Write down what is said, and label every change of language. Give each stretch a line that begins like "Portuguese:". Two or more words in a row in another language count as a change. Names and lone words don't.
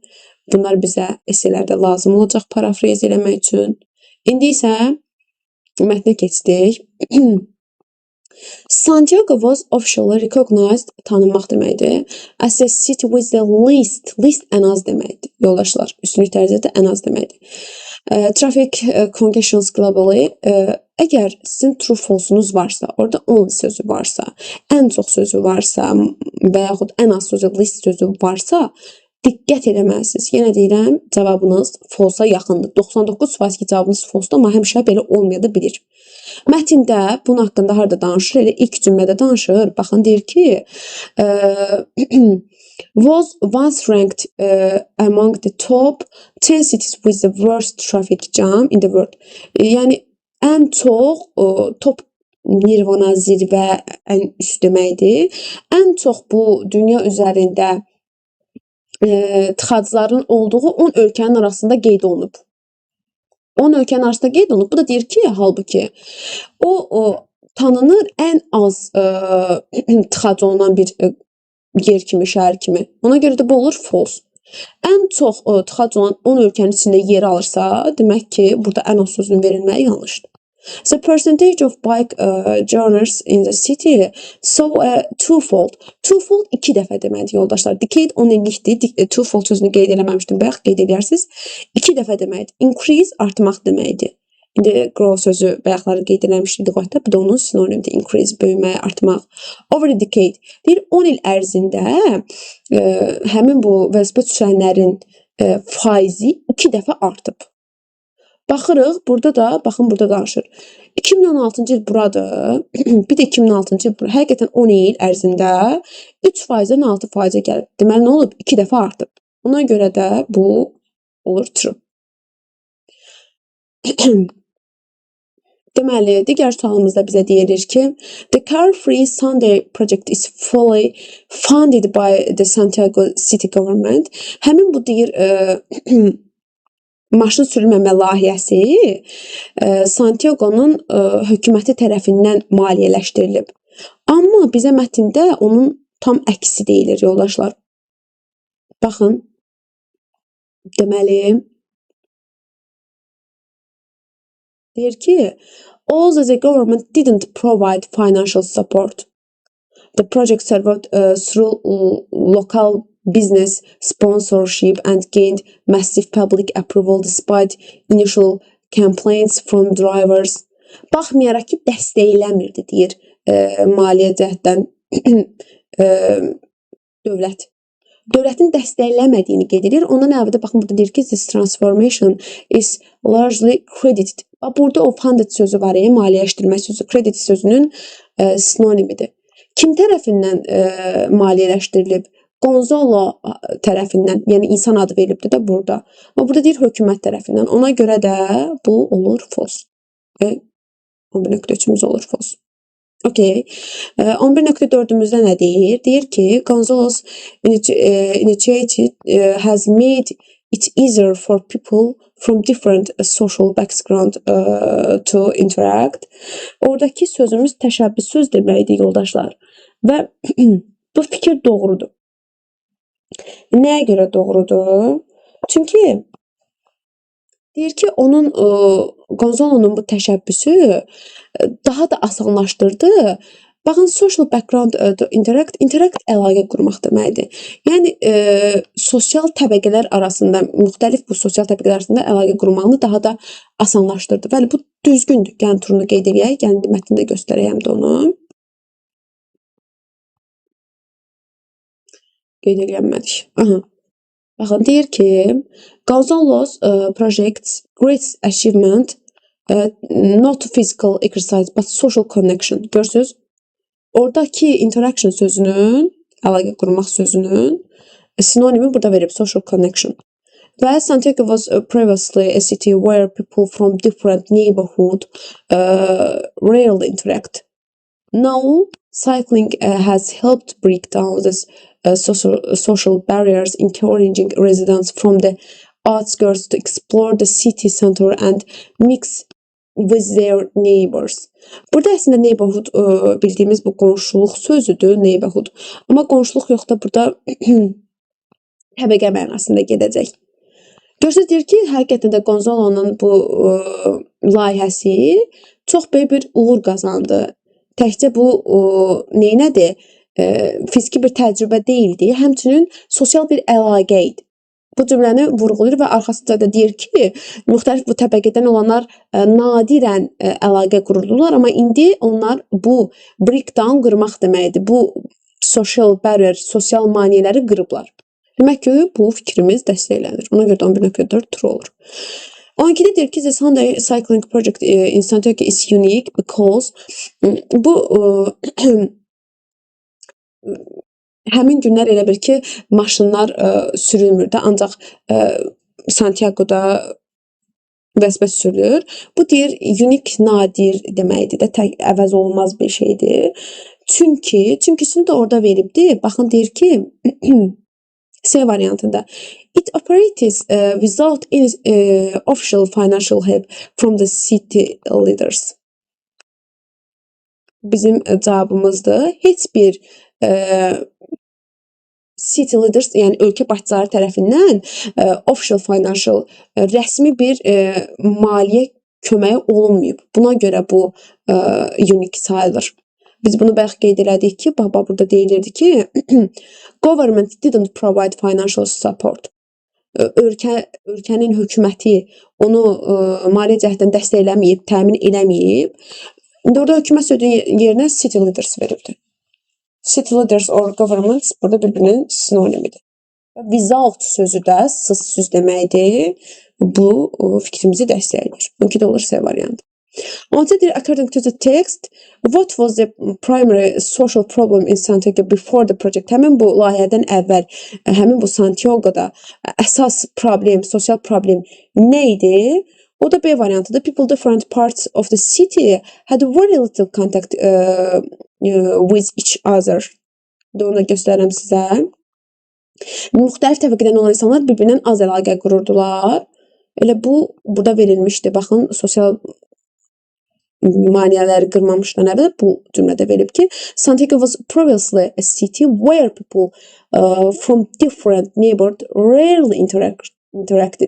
Azerbaijani: Bunlar bizə esələrdə lazım olacaq parafrez eləmək üçün. İndi isə mətnə keçdik.
English: Santiago was officially recognized,
Azerbaijani: tanınmaq deməkdir.
English: As a city with the least
Azerbaijani: ən az deməkdir. Yoldaşlar, üstünlük dərəcədə ən az deməkdir.
English: Traffic congestions globally,
Azerbaijani: əgər sizin
English: true false-
Azerbaijani: unuz varsa, orada only sözü varsa, ən çox sözü varsa və yaxud ən az sözü, least sözü varsa, diqqət eləməlisiniz. Yenə deyirəm, cavabınız false-a yaxındır. 99% ki, cavabınız false-dur, amma həmişə belə olmaya da bilir. Mətndə bunun haqqında harada danışır? Elə ilk cümlədə danışır. Baxın, deyir ki,
English: was once ranked among the top 10 cities with the worst traffic jam in the world.
Azerbaijani: Yəni, ən çox top Nirvana zirvə, ən üst deməkdir. Ən çox bu dünya üzərində tıxacların olduğu 10 ölkənin arasında qeyd olunub. 10 ölkənin arasında qeyd olunub. Bu da deyir ki, halbuki o tanınır ən az tıxac olunan bir yer kimi, şəhər kimi. Ona görə də bu olur false. Ən çox tıxac olan 10 ölkənin içində yer alırsa, demək ki, burada ən az sözünün verilməyi yanlışdır.
English: The percentage of bike journeys in the city saw twofold.
Azerbaijani: Twofold 2 dəfə deməkdir yoldaşlar. Decade 10 illikdir. Twofold sözünü qeyd eləməmişdim. Bayaq qeyd edərsiniz. 2 dəfə deməkdir. Increase artmaq deməkdir. İndi grow sözü bayaqları qeyd eləmişdik lüğətdə. Bu da onun sinonimidir. Increase böyümək, artmaq.
English: Over a decade.
Azerbaijani: Deyir 10 il ərzində həmin bu velosiped sürənlərin faizi 2 dəfə artıb. Baxırıq, burada da, baxın burada danışır. 2016-cı il buradır, bir də 2006-cı il bura. Həqiqətən 10 il ərzində 3%-dən 6%-ə gəlib. Deməli, nə olub? 2 dəfə artıb. Ona görə də bu olur true. Deməli, digər sualımızda bizə deyilir ki,
English: the Car Free Sunday project is fully funded by the Santiago City Government.
Azerbaijani: Həmin bu deyir, maşın sürülməmə layihəsi Santiago'nun hökuməti tərəfindən maliyyələşdirilib. Amma bizə mətndə onun tam əksi deyilir yoldaşlar. Baxın. Deməli, deyir ki,
English: although the government didn't provide financial support, the project served through local business sponsorship and gained massive public approval despite initial complaints from drivers.
Azerbaijani: Baxmayaraq ki, dəstəkləmirdi, deyir maliyyə cəhətdən dövlət. Dövlətin dəstəkləmədiyini qeyd edir. Ondan əlavə baxın, burada deyir ki,
English: this transformation is largely credited.
Azerbaijani: Burada o funded sözü var, maliyyələşdirmə sözü. Credit sözünün sinonimidir. Kim tərəfindən maliyyələşdirilib? Gonzalo tərəfindən, yəni insan adı verilibdir də burada. Amma burada deyir hökumət tərəfindən. Ona görə də bu olur false. 11.3-ümüz olur false. Okay. 11.4-ümüzdə nə deyir? Deyir ki,
English: Gonzalo's initiative has made it easier for people from different social background to interact.
Azerbaijani: Oradakı sözümüz təşəbbüs söz deməkdir yoldaşlar. Və bu fikir doğrudur. Nəyə görə doğrudur? Çünki deyir ki, onun Gonzalo'nun bu təşəbbüsü daha da asanlaşdırdı. Baxın,
English: social background to interact
Azerbaijani: əlaqə qurmaq deməkdir. Yəni sosial təbəqələr arasında, müxtəlif bu sosial təbəqələr arasında əlaqə qurmağını daha da asanlaşdırdı. Bəli, bu düzgündür. Yəni turunu qeyd edək, yəni mətndə göstərəyəm də onu. Qeyd edilmədik. Aha. Baxın, deyir ki,
English: Gonzalo's project's great achievement not physical exercise but social connection.
Azerbaijani: Görürsünüz? Oradakı interaction sözünün, əlaqə qurmaq sözünün sinonimi burada verib
English: social connection. Və Santiago was previously a city where people from different neighborhood rarely interact. Now, cycling has helped break down this social barriers, encouraging residents from the outskirts to explore the city center and mix with their neighbors.
Azerbaijani: Burada əslində neighborhood bildiyimiz bu qonşuluq sözüdür, neighborhood. Amma qonşuluq yox da burada təbəqə mənasında gedəcək. Görürsünüz, deyir ki, həqiqətən də Gonzalo'nun bu layihəsi çox böyük bir uğur qazandı. Təkcə bu neynədir? Fiziki bir təcrübə deyildi, həmçinin sosial bir əlaqə idi. Bu cümləni vurğulayır və arxasında da deyir ki, müxtəlif bu təbəqədən olanlar nadirən əlaqə qururdular, amma indi onlar bu breakdown qırmaq deməkdir. Bu
English: social barrier,
Azerbaijani: sosial maneələri qırıblar. Demək ki, bu fikrimiz dəstəklənir. Ona görə 11.4 true olur. 12-də deyir ki,
English: the Sunday Cycling Project in Santiago is unique because
Azerbaijani: bu həmin günlər elə bir ki, maşınlar sürülmürdü, ancaq Santiago'da vəzifə sürülür. Bu deyir unik, nadir deməkdir də, tək əvəz olunmaz bir şeydir. Çünkisini də orada veribdi. Baxın deyir ki C variantında
English: it operates without any official financial help from the city leaders.
Azerbaijani: Bizim cavabımızdır. Heç bir
English: city leaders,
Azerbaijani: yəni ölkə başçıları tərəfindən
English: official financial
Azerbaijani: rəsmi bir maliyyə köməyi olunmayıb. Buna görə bu unik sayılır. Biz bunu bayaq qeyd elədik ki, burada deyilirdi ki,
English: government didn't provide financial support.
Azerbaijani: Ölkənin hökuməti onu maliyyə cəhətdən dəstəkləməyib, təmin eləməyib. İndi orada hökumət sözü yerinə
English: city leaders
Azerbaijani: verildi.
English: City leaders or governments
Azerbaijani: burada bir-birinin sinonimidir. Without sözü də sız deməkdir. Bu fikrimizi dəstəkləyir. Mümkün olur C variantı. Ondadır,
English: according to the text, what was the primary social problem in Santiago before the project?
Azerbaijani: Həmin bu layihədən əvvəl, həmin bu Santiago'da əsas problem, sosial problem nə idi? O da B variantıdır.
English: People different parts of the city had very little contact with each other.
Azerbaijani: Onu da göstərirəm sizə. Müxtəlif təbəqədən olan insanlar bir-birindən az əlaqə qururdular. Elə bu burada verilmişdi. Baxın, sosial maneələri qırmamışdan əvvəl bu cümlədə verib ki,
English: Santiago was previously a city where people from different neighborhood rarely interacted.